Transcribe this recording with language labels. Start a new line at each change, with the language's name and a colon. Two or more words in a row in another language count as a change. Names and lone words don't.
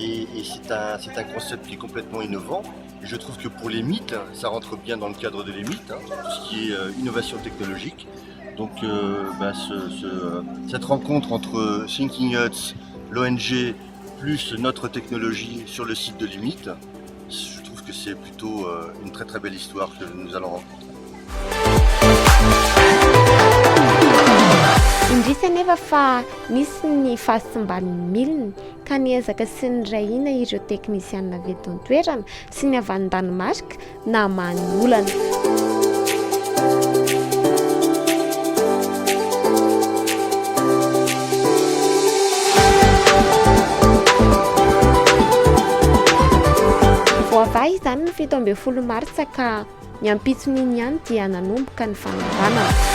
French: Et c'est un concept qui est complètement innovant. Et je trouve que pour les mythes, ça rentre bien dans le cadre de les mythes, tout ce qui est innovation technologique. Donc cette rencontre entre Thinking Huts, l'ONG, plus notre technologie sur le site de Limite, je trouve que c'est plutôt une très très belle histoire que nous allons rencontrer.
Malagasy: Indrisy anefa fa misy ny fahasimban'ny milina ka niezaka sy nirahina ireo teknisianina avy eto an-toerana sy ny avy any Danemark na many olana. Voavahy izany ny 17 Martsa ka ny ampitson'iny ihany dia nanomboka ny fanambanana.